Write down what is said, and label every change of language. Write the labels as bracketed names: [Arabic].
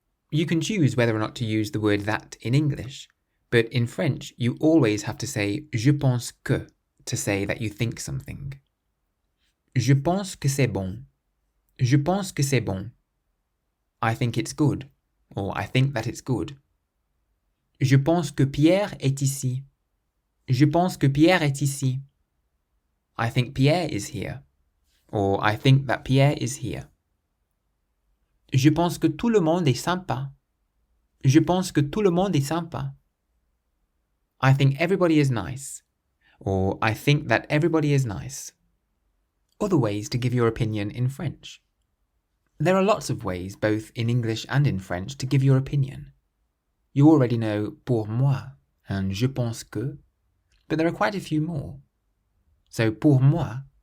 [English] You can choose whether or not to use the word that in English, but in French you always have to say [French] je pense que [English] to say that you think something. [French] Je pense que c'est bon. Je pense que c'est bon. [English] I think it's good, or I think that it's good. [French] Je pense que Pierre est ici. Je pense que Pierre est ici. [English] I think Pierre is here, or I think that Pierre is here. [French] Je pense que tout le monde est sympa. Je pense que tout le monde est sympa. [English] I think everybody is nice, or I think that everybody is nice. Other ways to give your opinion in French. There are lots of ways, both in English and in French, to give your opinion. You already know [French] pour moi [English] and [French] je pense que, [English] but there are quite a few more. So pour moi